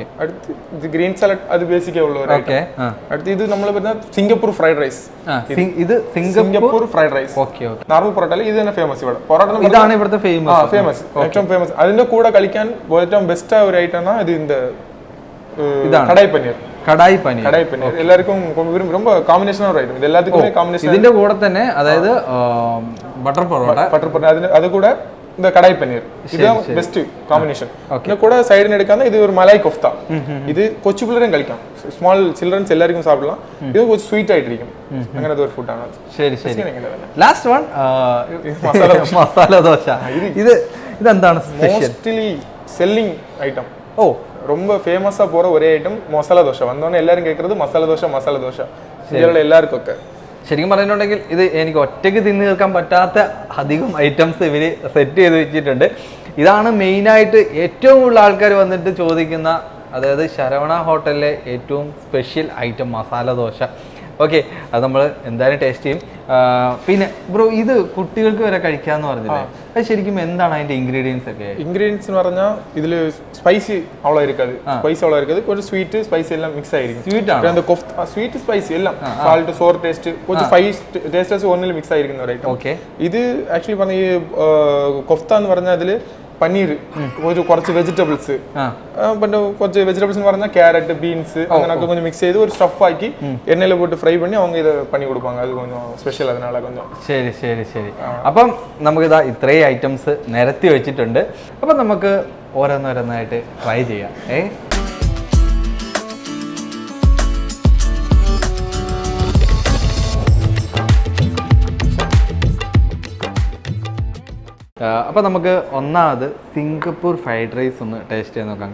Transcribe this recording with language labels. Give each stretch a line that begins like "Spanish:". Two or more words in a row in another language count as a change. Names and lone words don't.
Malayalam: അടുത്ത് ഇത്
English: green salad,
Malayalam: അത് ബേസിക്കേ ഉള്ള ഒരു ഐറ്റം. അടുത്ത് ഇത് നമ്മൾ പറഞ്ഞ സിംഗപ്പൂർ
English: fried rice.
Malayalam: ഇത് സിംഗപ്പൂർ
English: fried rice.
Malayalam: ഓക്കെ. നോർമൽ പൊറോട്ട ഇത് തന്നെ ഫേമസ് ഇവിടെ. പൊറോട്ട ഇതാണ് ഇവിടുത്തെ ഫേമസ്, ഏറ്റവും ഫേമസ്. അതിന്റെ കൂടെ കളിക്കാൻ ഏറ്റവും ബെസ്റ്റ് ഒരു ഐറ്റം ആണ് ഇത്. കടായി പനീർ.
Tamil: എല്ലാവർക്കും ரொம்ப காம்பினேஷனா ஒரு ஐட்டம். இது எல்லாத்துக்குமே காம்பினேஷன்.
Malayalam: ഇതിന്റെ കൂടെ തന്നെ അതായത് ബട്ടർ പൊറോട്ട, അത് കൂടെ இந்த കടായി പനീർ, ഇത്
English: best combination.
Malayalam: ഇതിന്റെ കൂടെ സൈഡിന് എടുക്കാൻ ഇത് ഒരു മലായ് കൊഫ്ത. ഇത് കൊച്ചു പിള്ളേരും കഴിക്കാം,
English: small childrens
Malayalam: എല്ലാവർക്കും സാപ്പിടலாம். ഇത് കുറച്ച് സ്വീറ്റ് ആയിട്ടിരിക്കും, അങ്ങനത്തെ ഒരു ഫുഡാണ്. ശരി ശരി.
English: last one
Malayalam: മസാല ദോശ. ഇതെന്താണ്
English: mostly selling item.
Tamil: ரொம்ப ஃபேமஸா போற ஒரே ஐட்டம் மசாலா தோசை. வந்தோடனே எல்லாரும் கேட்கறது மசாலா தோசை.
Malayalam: ഇന്ത്യയിലുള്ള എല്ലാവർക്കും ഒക്കെ ശരിക്കും പറഞ്ഞിട്ടുണ്ടെങ്കിൽ ഇത് എനിക്ക് ഒറ്റയ്ക്ക് തിന്നു തീർക്കാൻ പറ്റാത്ത അധികം ഐറ്റംസ് ഇവർ സെറ്റ് ചെയ്ത് വെച്ചിട്ടുണ്ട്. ഇതാണ് മെയിനായിട്ട് ഏറ്റവും കൂടുതൽ ആൾക്കാർ വന്നിട്ട് ചോദിക്കുന്ന, അതായത് ശരവണ ഹോട്ടലിലെ ഏറ്റവും സ്പെഷ്യൽ ഐറ്റം മസാല ദോശ. ഓക്കെ, അത് നമ്മൾ എന്തായാലും ടേസ്റ്റ് ചെയ്യും. പിന്നെ ബ്രോ, ഇത് കുട്ടികൾക്ക് വരെ കഴിക്കാന്ന് പറഞ്ഞില്ലേ, അത് ശരിക്കും എന്താണ് അതിന്റെ ഇൻഗ്രീഡിയൻസ് ഒക്കെ? ഇൻഗ്രീഡിയൻസ് എന്ന് പറഞ്ഞാൽ ഇതിൽ സ്പൈസി
Tamil: அவ்வளோ இருக்காது, கொஞ்சம்
English: sweet spicy
Tamil: எல்லாம் மிக்ஸ் ஆயிருக்கும். ஸ்வீட் ആണ് அந்த
English: sweet spicy
Tamil: எல்லாம்
English: salt sour taste
Tamil: கொஞ்சம்
Malayalam: ഫൈവ് ടേസ്റ്റസ് ഒന്നിൽ മിക്സ് ആയിരിക്കുന്ന ഒരു ഐറ്റം. ഓക്കെ. ഇത് ആക്ച്വലി പറഞ്ഞ ഈ കൊഫ്ത എന്ന് പറഞ്ഞാൽ അതിൽ പനീർ, കുറച്ച് വെജിറ്റബിൾസ്, പിന്നെ കുറച്ച് വെജിറ്റബിൾസ് എന്ന് പറഞ്ഞാൽ ക്യാരറ്റ്, ബീൻസ്, അങ്ങനെയൊക്കെ கொஞ்சம் മിക്സ് ചെയ്ത് ഒരു സ്റ്റഫ് ആക്കി എണ്ണയിൽ പോയിട്ട് ഫ്രൈ
Tamil: பண்ணி அவங்க இதை பண்ணி கொடுப்பாங்க. அது கொஞ்சம் ஸ்பெஷல், அதனால கொஞ்சம்.
Malayalam: ശരി ശരി ശരി. അപ്പം നമുക്കിതാ ഇത്രയും ഐറ്റംസ് നിരത്തി വെച്ചിട്ടുണ്ട്. അപ്പം നമുക്ക് ഓരോന്നോരോന്നായിട്ട് ട്രൈ ചെയ്യാം. അപ്പോൾ നമുക്ക് ഒന്നാമത് സിംഗപ്പൂർ
English: fried rice
Malayalam: ഒന്ന് ടേസ്റ്റ് ചെയ്ത് നോക്കാം.